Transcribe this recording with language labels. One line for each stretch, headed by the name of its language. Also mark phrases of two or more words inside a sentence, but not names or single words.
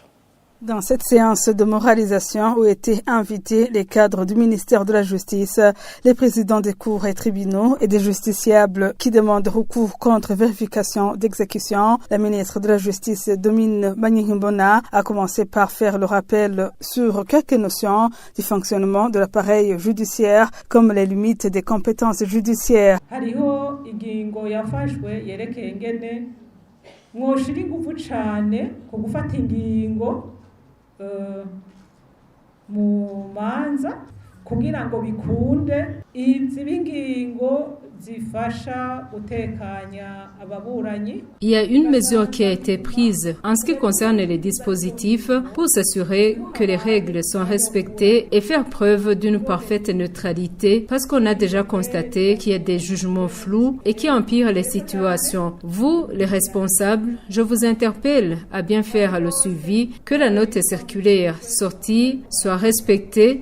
French: Dans cette séance de moralisation où étaient invités les cadres du ministère de la Justice, les présidents des cours et tribunaux et des justiciables qui demandent recours contre vérification d'exécution, la ministre de la Justice, Domine Banyankimbona, a commencé par faire le rappel sur quelques notions du fonctionnement de l'appareil judiciaire comme les limites des compétences judiciaires.
Rundi: Hariho ingingo yafashwe yerekeye ingene mwoshira ingufu cane ku gufata ingingo mu manza kugira ngo bikunde izi bingingo zifasha gutekanya ababuranyi.
French: Il y a une mesure qui a été prise en ce qui concerne les dispositifs pour s'assurer que les règles sont respectées et faire preuve d'une parfaite neutralité parce qu'on a déjà constaté qu'il y a des jugements flous et qui empirent les situations. Vous, les responsables, je vous interpelle à bien faire le suivi, que la note circulaire sortie soit respectée.